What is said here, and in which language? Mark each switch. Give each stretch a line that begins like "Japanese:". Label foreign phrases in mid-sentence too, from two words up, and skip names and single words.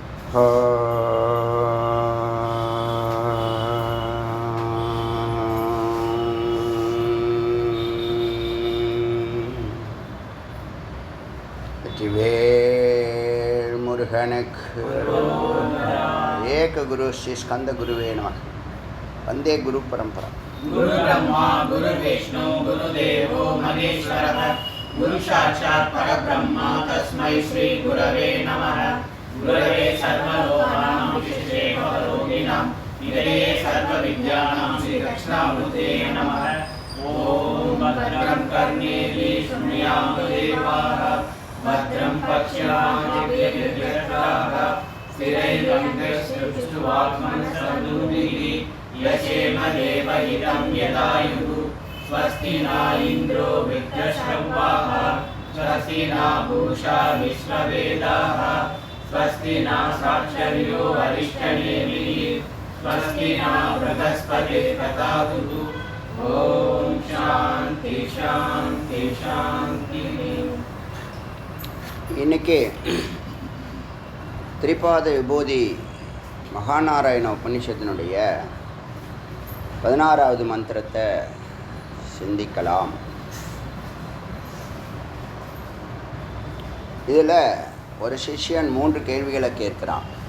Tamil: வெற்றிவேல் முருகனுக்கு
Sanskrit: एक गुरु श्री स्कन्द गुरवे नमः. वन्दे गुरु परम्परा. गुरु ब्रह्मा गुरु विष्णु गुरु देवो महेश्वरः गुरु साक्षात् परब्रह्मा तस्मै श्री गुरवे नमः. गुरवे सर्वलोकानाम् विशिष्टे भवरोगिणाम् निधये सर्वविद्यानाम् श्री दक्षणामूर्ते नमः. ओम् भद्रं कर्णेभि शृण्याम देवाः भद्रं पश्यामः स्थिरैरङ्गैस्तुष्टुवाग्मनस्तनूभिः यशेम देवहितं यदायुः. स्वस्ति न इन्द्रो वृद्धश्रवाः स्वस्ति न पूषा विश्ववेदाः स्वस्ति न साक्षर्यो वरिष्ठनेमिः स्वस्ति न बृहस्पतिर्दधातु. ॐ शान्ति शान्ति शान्तिः.
Tamil: இன்னைக்கு திரிபாத விபூதி மகாநாராயண உபநிஷத்தினுடைய 16வது மந்திரத்தை சிந்திக்கலாம். இதில் ஒரு சிஷ்யன் 3 கேள்விகளை கேட்கிறான்.